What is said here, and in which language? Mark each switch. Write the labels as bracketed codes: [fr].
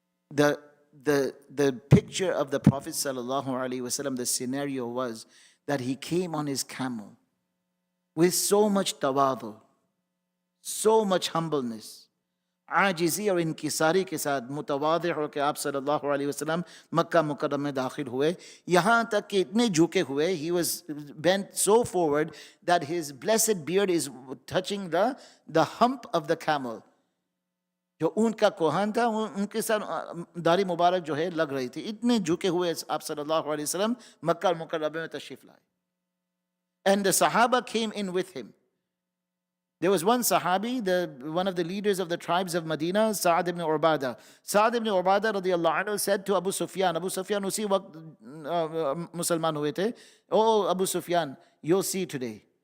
[en] The picture of the Prophet sallallahu alaihi wasallam, the scenario was that he came on his camel with so much tawadu, so much humbleness, [hi] आजिज़ी और इनकिसारी के साथ मुतवाज़िअ होकर आप सल्लल्लाहु अलैहि वसल्लम मक्का मुकर्रम में दाखिल हुए. यहाँ तक कि इतने झुके हुए, [en] he was bent so forward that his blessed beard is touching the hump of the camel. [hi] जो ऊंट का कोहन था उनके साथ दाढ़ी मुबारक जो है लग रही थी. इतने झुके हुए आप सल्लल्लाहु अलैहि वसल्लम मक्का मुकर्रम में तशरीफ लाए. [en] And the Sahaba came in with him. There was one Sahabi, one of the leaders of the tribes of Medina, Sa'ad ibn Ubadah. Sa'ad ibn Ubadah radiyallahu anhu said to Abu Sufyan [hi] उसी वक्त मुसलमान हुए थे, [en] Oh Abu Sufyan, you'll see today.